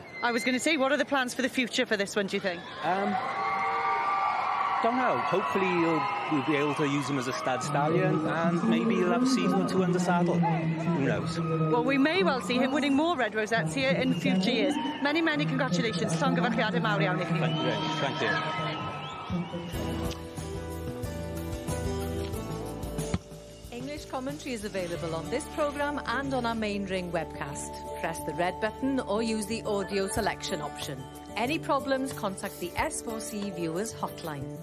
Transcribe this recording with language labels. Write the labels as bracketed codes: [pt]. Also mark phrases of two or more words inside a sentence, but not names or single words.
[en] I was going to say, what are the plans for the future for this one, do you think? Don't know. Hopefully we'll be able to use him as a stud stallion and maybe he'll have a season or two under saddle. Who knows? Well, we may well see him winning more red rosettes here in future years. Many, many congratulations. [cy] Llongyfarchiadau mawr iawn i chi. [en] Thank you very much. Thank you. English commentary is available on this programme and on our main ring webcast. Press the red button or use the audio selection option. Any problems, contact the S4C Viewers Hotline.